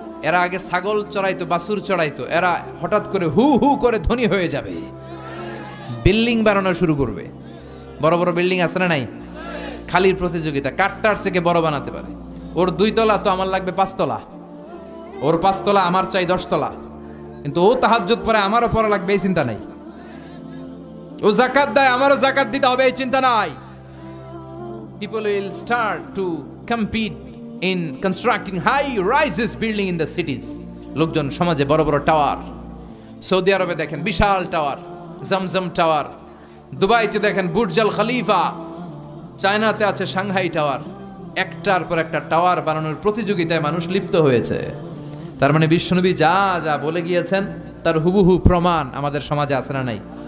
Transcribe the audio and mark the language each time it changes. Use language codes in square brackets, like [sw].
[bn] এরা আগে ছাগল চড়াইতো, বাছুর চড়াইতো, এরা হঠাৎ করে হু হু করে ধনী হয়ে যাবে, বিল্ডিং বানানো শুরু করবে। বড় বড় বিল্ডিং আছে না নাই? খালির প্রতিযোগিতা, কাঠটার থেকে বড় বানাতে পারে। ওর 2 তলা তো আমার লাগবে 5 তলা, ওর 5 তলা আমার চাই 10 তলা, কিন্তু ও তাহাজ্জুদ পড়ে আমারও পড়া লাগবে এই চিন্তা নাই। ও যাকাত দেয় আমারও যাকাত দিতে হবে এই চিন্তা নাই। [en] People will start to compete in constructing high rises building in the cities. [bn] লোকজন সমাজে বড় বড় টাওয়ার, সৌদি আরবে দেখেন বিশাল টাওয়ার, জমজম টাওয়ার, দুবাইতে দেখেন বুর্জ আল খলিফা, চায়নাতে আছে সাংহাই টাওয়ার। একটার পর একটা টাওয়ার বানানোর প্রতিযোগিতায় মানুষ লিপ্ত হয়েছে। তার মানে বিশ্বনবী যা যা বলে গিয়েছেন তার হুবহু প্রমাণ আমাদের সমাজে আছে না নাই?